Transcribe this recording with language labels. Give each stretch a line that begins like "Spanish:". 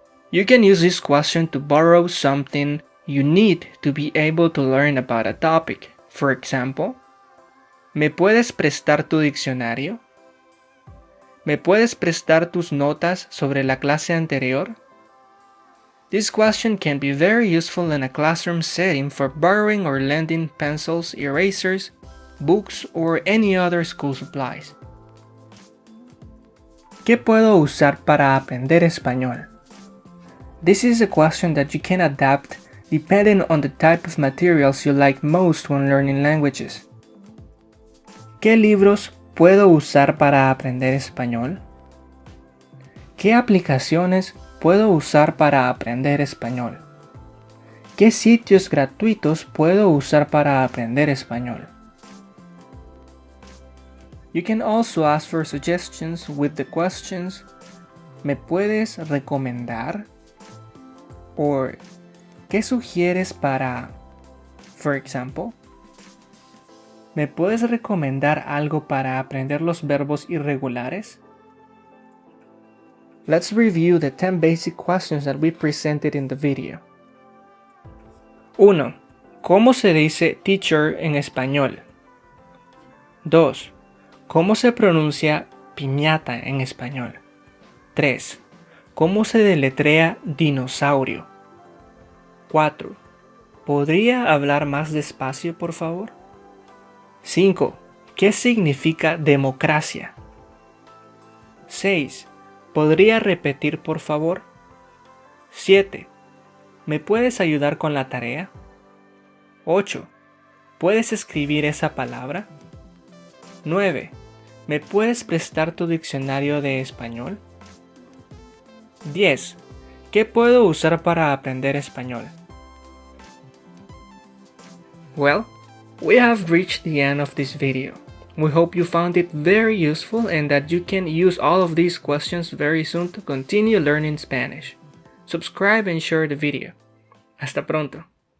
English: You can use this question to borrow something you need to be able to learn about a topic. For example,
Spanish: ¿me puedes prestar tu diccionario? ¿Me puedes prestar tus notas sobre la clase anterior?
English: This question can be very useful in a classroom setting for borrowing or lending pencils, erasers, books, or any other school supplies.
Spanish: ¿Qué puedo usar para aprender español?
English: This is a question that you can adapt depending on the type of materials you like most when learning languages.
Spanish: ¿Qué libros puedo usar para aprender español? ¿Qué aplicaciones puedo usar para aprender español? ¿Qué sitios gratuitos puedo usar para aprender español?
English: You can also ask for suggestions with the questions
Spanish: ¿me puedes recomendar? Or ¿qué sugieres para?
English: For example,
Spanish: ¿me puedes recomendar algo para aprender los verbos irregulares?
English: Let's review the 10 basic questions that we presented in the video. 1.
Spanish: ¿Cómo se dice teacher en español? 2. ¿Cómo se pronuncia piñata en español? 3. ¿Cómo se deletrea dinosaurio? 4. ¿Podría hablar más despacio, por favor? 5. ¿Qué significa democracia? 6. ¿Podría repetir, por favor? 7. ¿Me puedes ayudar con la tarea? 8. ¿Puedes escribir esa palabra? 9. ¿Me puedes prestar tu diccionario de español? 10. ¿Qué puedo usar para aprender español?
English: Well, we have reached the end of this video. We hope you found it very useful and that you can use all of these questions very soon to continue learning Spanish. Subscribe and share the video.
Spanish: Hasta pronto.